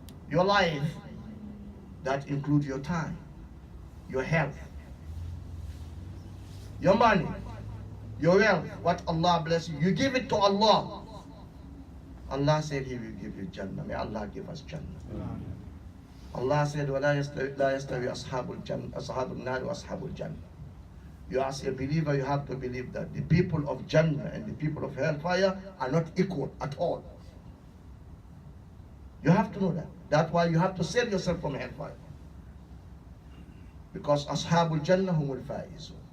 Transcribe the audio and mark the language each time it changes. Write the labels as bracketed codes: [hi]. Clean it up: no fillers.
[en] Your life, that includes your time, your health, your money, your wealth, what Allah bless you. You give it to Allah. Allah said He will give you Jannah. May Allah give us Jannah. Allah said, [ar] وَلَا يَسْتَوِي أَصْحَابُ النَّارِ وَأَصْحَابُ الْجَنَّةِ. [en] You as a believer, you have to believe that the people of Jannah and the people of hellfire are not equal at all. You have to know that. That's why you have to save yourself from hellfire. Because [ar] Ashabul Jannah humul faizun.